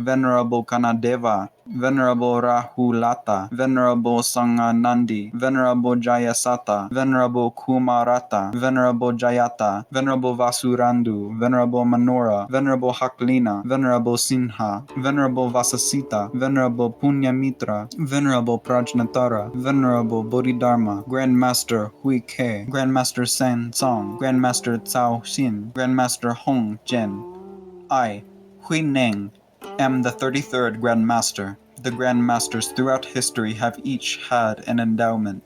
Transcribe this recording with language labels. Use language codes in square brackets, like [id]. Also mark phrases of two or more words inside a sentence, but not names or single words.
[en] Venerable Kanadeva, Venerable Rahulata, Venerable Sanganandi, Venerable Jayasata, Venerable Kumarata, Venerable Jayata, Venerable Vasurandu, Venerable Manora, Venerable Haklina, Venerable Sinha, Venerable Vasasita, Venerable Punyamitra, Venerable Prajnatara, Venerable Bodhidharma, Grand Master Hui-ke, Grand Master San Song, Grand Master Cao Xin, Grand Master Hong Jen. I, Hui-neng, am the 33rd Grand Master. The Grand Masters throughout history have each had an endowment.